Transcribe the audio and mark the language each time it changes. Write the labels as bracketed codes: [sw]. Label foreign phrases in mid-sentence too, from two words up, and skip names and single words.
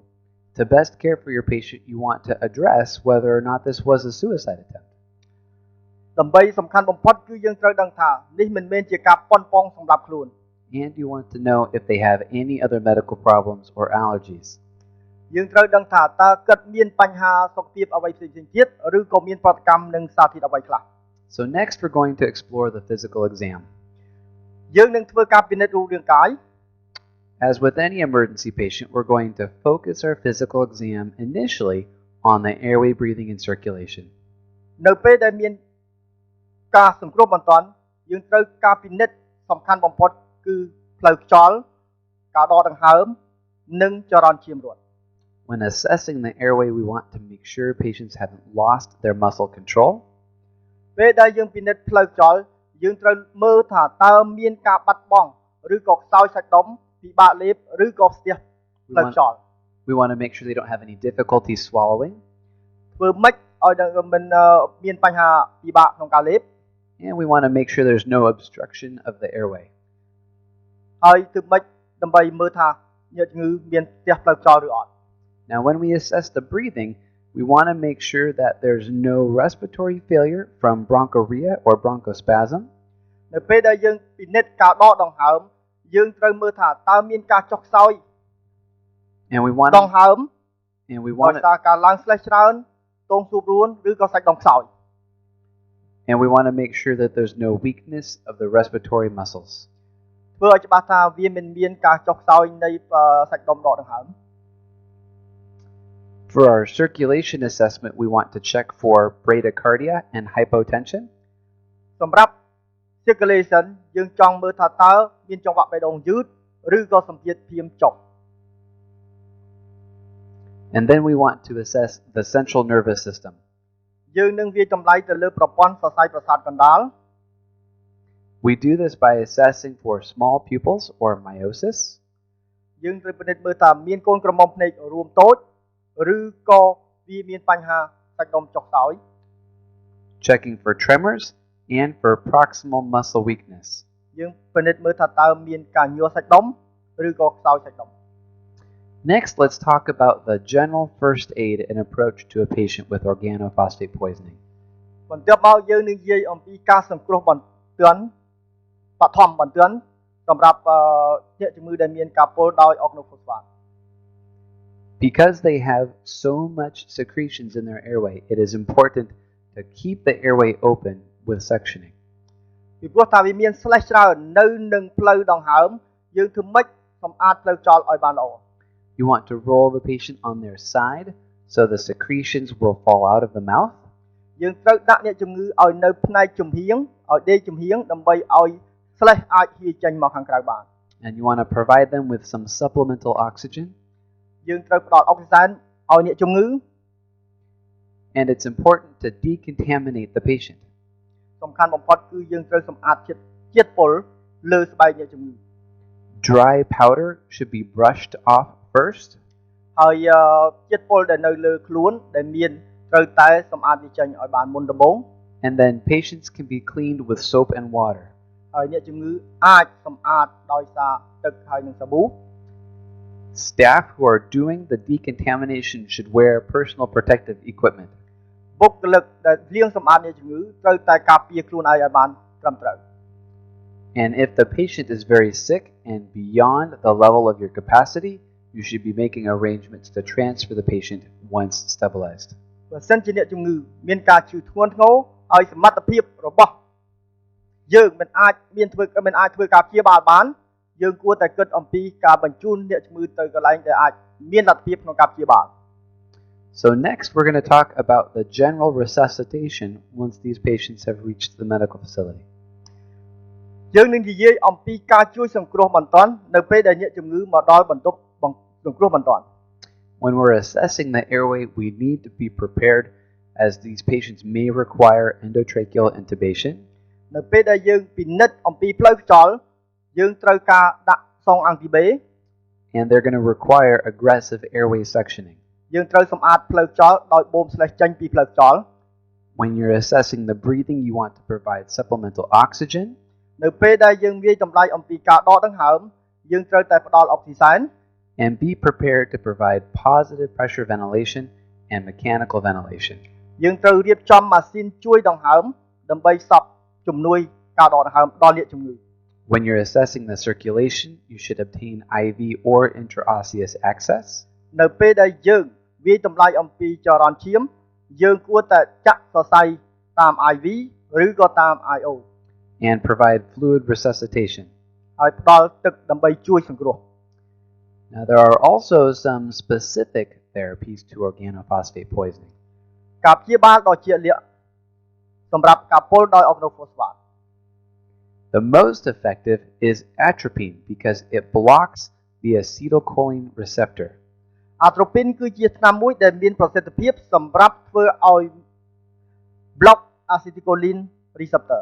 [en] To best care for your patient, you want to address whether or not this was a suicide attempt. [km] ដើម្បីសំខាន់បំផុតគឺយើងត្រូវដឹងថានេះមិនមែនជាការប៉ុនប៉ងសម្រាប់ខ្លួន [en] And you want to know if they have any other medical problems or allergies. [km] យើងត្រូវដឹងថាតើគាត់មានបញ្ហាសុខភាពអ្វីផ្សេងៗទៀតឬក៏មានប្រតិកម្មនឹងសារធាតុអ្វីខ្លះ [en] So next we're going to explore the physical exam. [km] យើងនឹងធ្វើការពិនិត្យរូបរាងកាយ [en] As with any emergency patient, we're going to focus our physical exam initially on the airway, breathing, and circulation. [km] នៅពេលដែលមានការសង្គ្រោះបន្ទាន់យើងត្រូវការពិនិត្យសំខាន់បំផុតគឺផ្លូវខ្យល់ការដកដង្ហើមនិងចរន្តឈាមរត់ [en] When assessing the airway, we want to make sure patients haven't lost their muscle control. [km] ពេលដែលយើងពិនិត្យផ្លូវខ្យល់យើងត្រូវមើលថាតើមានការបាត់បង់ឬក៏ខ្សោយសាច់ដុំពិបាកលេបឬក៏ស្ទះផ្លូវខ្យល់ [en] We want to make sure they don't have any difficulty swallowing. [km] ធ្វើម៉េចឲ្យមិនមានបញ្ហាពិបាកក្នុងការលេប [en] And we want to make sure there's no obstruction of the airway. [km] ហើយធ្វើម៉េចដើម្បីមើលថាញាតិជំងឺមានស្ទះផ្លូវខ្យល់ឬអត់ [en] Now, when we assess the breathing, we want to make sure that there's no respiratory failure from bronchorrhea or bronchospasm. [km] នៅពេលដែលយើងពិនិត្យការដកដង្ហើមយើងត្រូវមើលថាតើមានការចុះខ្សោយ [en] And we want [km] ដង្ហើម ដោយ [en] to [km] សារការឡើងស្លេះច្រើនទងសួបរួនឬក៏សាច់ដុំខ្សោយ [en] make sure that there's no weakness of the respiratory muscles. [km] ធ្វើឲ្យច្បាស់ថាវាមិនមានការចុះខ្សោយនៃសាច់ដុំដកដង្ហើម [en] For our circulation assessment, we want to check for bradycardia and hypotension. [km] សម្រាប់ circulation យើងចង់មើលថាតើមានចង្វាក់បេះដូងយឺតឬក៏សម្ពាធភ្លាមចុះ [en] And then we want to assess the central nervous system. [km] យើងនឹងវាយតម្លៃទៅលើប្រព័ន្ធសរសៃប្រសាទកណ្ដាល [en] We do this by assessing for small pupils or miosis. [km] យើងត្រូវពិនិត្យមើលថាមានកូនក្រមុំភ្នែករួមតូចឬក៏វាមានបញ្ហាសាច់ដុំចុះខ្សោយ [en] Checking for tremors and for proximal muscle weakness. [km] យើងពិនិត្យមើលថាតើមានការញ័រសាច់ដុំឬក៏ខ្សោយសាច់ដុំ [en] Next, let's talk about the general first aid and approach to a patient with organophosphate poisoning. [km] បន្ទាប់មកយើងនឹងនិយាយអំពីការសង្គ្រោះបន្ទាន់បឋមបន្ទាន់សម្រាប់អ្នកជំងឺដែលមានការពុលដោយ organophosphate. [en] Because they have so much secretions in their airway, it is important to keep the airway open with suctioning. [km] ពីព្រោះថាវាមានស្លេះច្រើននៅនឹងផ្លូវដង្ហើមយើងធ្វើម៉េចសម្អាតផ្លូវខ្យល់ឲ្យបានល្អ [en] You want to roll the patient on their side so the secretions will fall out of the mouth. [km] យើងត្រូវដាក់អ្នកជំងឺឲ្យនៅផ្នែកចំហៀងឲ្យដេកចំហៀងដើម្បីឲ្យស្លេះអាចហៀចេញមកខាងក្រៅបាន [en] And you want to provide them with some supplemental oxygen. [km] យើងត្រូវផ្ដល់អុកស៊ីសែនឲ្យអ្នកជំងឺ [en] And it's important to decontaminate the patient. [km] សំខាន់បំផុតគឺយើងត្រូវសម្អាតជាតិពុលលើស្បែកអ្នកជំងឺ [en] Dry powder should be brushed off first. [km] ហើយជាតិពុលដែលនៅលើខ្លួនដែលមានត្រូវតែសម្អាតវាចេញឲ្យបានមុនដំបូង [en] And then patients can be cleaned with soap and water. [km] ហើយអ្នកជំងឺអាចសម្អាតដោយសារទឹកហើយនិងសាប៊ូ [en] Staff who are doing the decontamination should wear personal protective equipment. [km] បុគ្គលិកដែលលាងសម្អាតអ្នកជំងឺត្រូវតែការពារខ្លួនឯងឲ្យបានត្រឹមត្រូវ [en] And if the patient is very sick and beyond the level of your capacity, you should be making arrangements to transfer the patient once stabilized. [km] បើសិនជាអ្នកជំងឺមានការឈឺធ្ងន់ធ្ងរហើយសមត្ថភាពរបស់យើងមិនអាចធ្វើការព្យាបាលបានយើងគួរតែគិតអំពីការបញ្ជូនអ្នកជំងឺទៅកន្លែងដែលអាចមានលទ្ធភាពក្នុងការព្យាបាល [en] So next we're going to talk about the general resuscitation once these patients have reached the medical facility. [km] យើងនឹងនិយាយអំពីការជួយសង្គ្រោះបន្ទាន់នៅពេលដែលអ្នកជំងឺមកដល់បន្ទប់សង្គ្រោះបន្ទាន់ [en] When we're assessing the airway, we need to be prepared as these patients may require endotracheal intubation. [km] នៅពេលដែលយើងពិនិត្យអំពីផ្លូវខ្យល់យើងត្រូវការដាក់សងអាំងទីបេ [en] And they're going to require aggressive airway suctioning. [km] យើងត្រូវសម្អាតផ្លូវខ្យល់ដោយបូមស្លេះចេញពីផ្លូវខ្យល់ [en] When you're assessing the breathing, you want to provide supplemental oxygen. [km] នៅពេលដែលយើងវាយតម្លៃអំពីការដកដង្ហើមយើងត្រូវតែផ្ដល់អុកស៊ីសែន [en] And be prepared to provide positive pressure ventilation and mechanical ventilation. [km] យើងត្រូវរៀបចំម៉ាស៊ីនជួយដង្ហើមដើម្បីសពជំនួយការដកដង្ហើមដល់អ្នកជំងឺ [en] When you're assessing the circulation, you should obtain IV or intraosseous access. [km] នៅពេលដែលយើងវាយតម្លៃអំពីចរន្តឈាមយើងគួរតែចាក់សរសៃតាម IV ឬក៏តាម IO [en] And provide fluid resuscitation. [km] ហើយផ្ដល់ទឹកដើម្បីជួយសង្គ្រោះ [en] Now, there are also some specific therapies to organophosphate poisoning. [km] ការព្យាបាលដ៏ជាក់លាក់សម្រាប់ការពុលដោយ organophosphate [en] The most effective is atropine because it blocks the acetylcholine receptor. [km] atropine គឺជាថ្នាំមួយដែលមានប្រសិទ្ធភាពសម្រាប់ធ្វើឲ្យ [en] block acetylcholine receptor